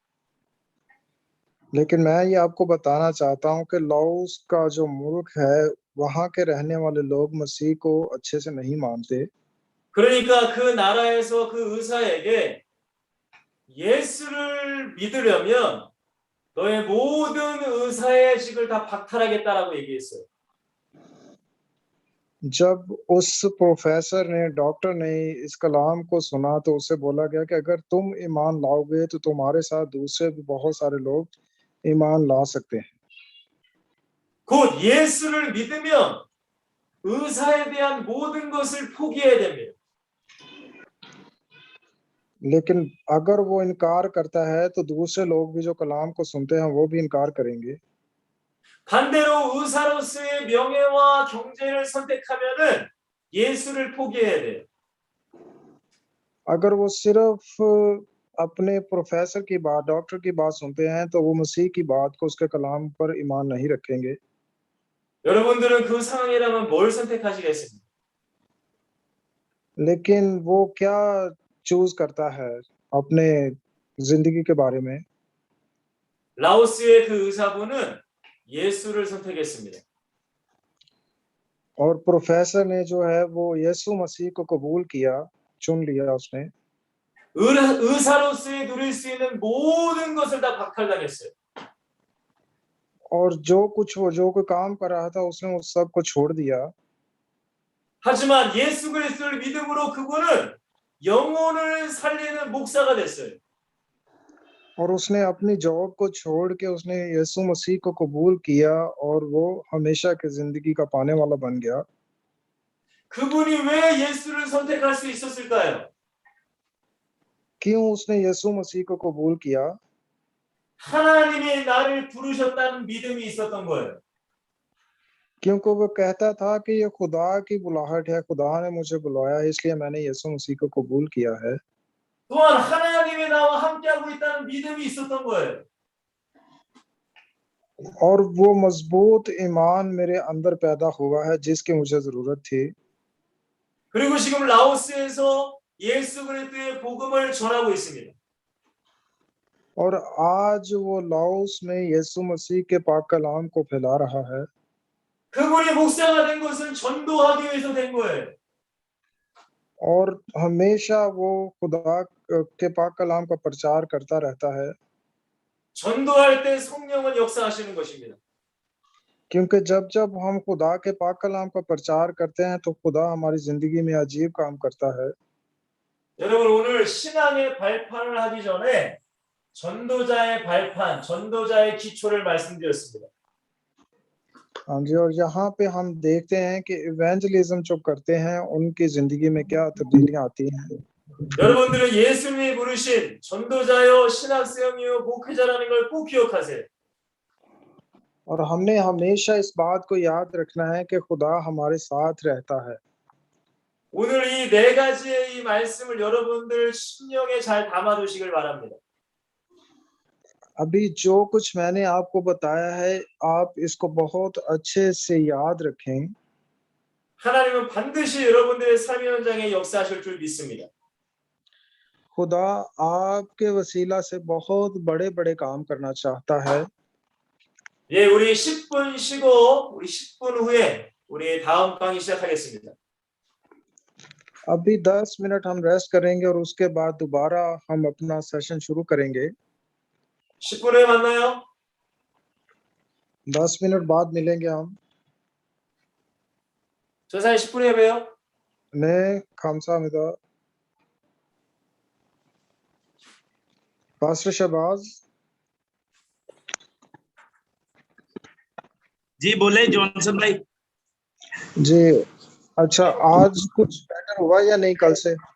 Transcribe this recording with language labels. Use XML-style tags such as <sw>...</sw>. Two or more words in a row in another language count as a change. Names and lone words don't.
<ur>لیکن میں یہ آپ کو بتانا چاہتا ہوں کہ لاؤس کا جو ملک ہے، وہاں کے رہنے والے لوگ مسیح کو اچھے سے نہیں مانتے.</ur> <ko>그러니까 그 나라에서 그 의사에게 예수를 믿으려면 너의 모든 의사의 직을 다 박탈하겠다라고 얘기했어요.</ko> <ur>جب اس پروفیسر نے، ڈاکٹر نے اس کلام کو سنا تو اس سے بولا گیا کہ اگر تم ایمان لاؤ گے تو تمہارے ساتھ دوسرے بھی بہت سارے لوگ ایمان لا سکتے ہیں.</ur> <ko>곧 예수를 믿으면 의사에 대한 모든 것을 포기해야 됩니다.</ko> <ur>لیکن اگر وہ انکار کرتا ہے تو دوسرے لوگ بھی جو کلام کو سنتے ہیں وہ بھی انکار کریں گے.</ur> <ko>반대로 의사로서의 명예와 경제를 선택하면은 예수를 포기해야 돼요.</ko> <ur>اگر وہ صرف اپنے پروفیسر کی بات، ڈاکٹر کی بات سنتے ہیں تو وہ مسیح کی بات کو، اس کے کلام پر ایمان نہیں رکھیں گے.</ur> <ko>여러분들은 그 상황이라면 뭘 선택하시겠습니까?</ko> <ur>لیکن وہ کیا چوز کرتا ہے اپنے زندگی کے بارے میں?</ur> <ko>라오스의 그 의사분은 예수를 선택했습니다.</ko> <ur>اور پروفیسر نے جو ہے وہ یسوع مسیح کو قبول کیا، چن لیا اس نے.</ur> <ko>의사로서의 누릴 수 있는 모든 것을 다 박탈당했어요.</ko> <ur>اور جو کوئی کام کر رہا تھا اس نے اس سب کو چھوڑ دیا.</ur> <ko>하지만 예수 그리스도를 믿음으로 그분은 영혼을 살리는 목사가 됐어요.</ko> <ur>اور اس نے اپنی جاب کو چھوڑ کے اس نے یسوع مسیح کو قبول کیا اور وہ ہمیشہ کی زندگی کا پانے والا بن گیا.</ur> <ko>그분이 왜 예수를 선택할 수 있었을까요?</ko> <ur>کیوں اس نے یسوع مسیح کو قبول کیا?</ur> <ko>하나님이 나를 부르셨다는 믿음이 있었던 거예요.</ko> <ur>کیونکہ وہ کہتا تھا کہ یہ خدا کی بلاہٹ ہے، خدا نے مجھے بلایا ہے، اس لیے میں نے یسوع مسیح کو قبول کیا ہے.</ur> <ko>또한 하나님이 나와 함께하고 있다는 믿음이 있었던 거예요.</ko> <ur>اور وہ مضبوط ایمان میرے اندر پیدا ہوا ہے جس کی مجھے ضرورت تھی.</ur> <ko>그리고 지금 라오스에서 예수 그리스도의 복음을 전하고 있습니다.</ko> <ur>اور آج وہ لاؤس میں یسوع مسیح کے پاک کلام کو پھیلا رہا ہے.</ur> <ko>그분이 목사가 된 것은 전도하기 위해서 된 거예요.</ko> <ur>اور ہمیشہ وہ خدا کے پاک کلام کا پرچار کرتا رہتا ہے.</ur> <ko>전도할 때 성령은 역사하시는 것입니다.</ko> <ur>کیونکہ جب جب ہم خدا کے پاک کلام کا پرچار کرتے ہیں تو خدا ہماری زندگی میں عجیب کام کرتا ہے.</ur> <ko>여러분 오늘 신앙의 발판을 하기 전에 전도자의 발판, 전도자의 기초를 말씀드렸습니다.</ko> <ur>ہاں جی، اور یہاں پہ ہم دیکھتے ہیں کہ ایونجلزم جو کرتے ہیں ان کی زندگی میں کیا تبدیلیاں آتی ہیں.</ur> <ko>여러분들은 예수님이 부르신 전도자요, 신학생이요, 목회자라는 걸 꼭 기억하세요.</ko> <ur>اور ہم نے ہمیشہ اس بات کو یاد رکھنا ہے کہ خدا ہمارے ساتھ رہتا ہے.</ur> <ko>오늘 이 네 가지의 이 말씀을 여러분들 심령에 잘 담아두시길 바랍니다.</ko> <ur>ابھی جو کچھ میں نے آپ کو بتایا ہے آپ اس کو بہت اچھے سے یاد رکھیں.</ur> <ko>하나님은 반드시 여러분들의 삶의 현장에 역사하실 줄 믿습니다.</ko> <ur>خدا آپ کے وسیلہ سے بہت بڑے بڑے کام کرنا چاہتا ہے.</ur> <ko>예, 우리 10분 쉬고 우리 10분 후에 우리 다음 강의 시작하겠습니다.</ko> <ur>ابھی 10 منٹ ہم ریسٹ کریں گے اور اس کے بعد دوبارہ ہم اپنا سیشن شروع کریں گے.</ur> <ko>10분 후에 만나요.</ko> <ur>10 منٹ بعد ملیں گے ہم.</ur> <ko>조사에 10분 후에 봬요. 네, 감사합니다.</ko> <ur>پاسٹر شہباز. جی بولے جانسن بھائی. جی اچھا، آج کچھ بیٹر ہوا یا نہیں کل سے?</ur>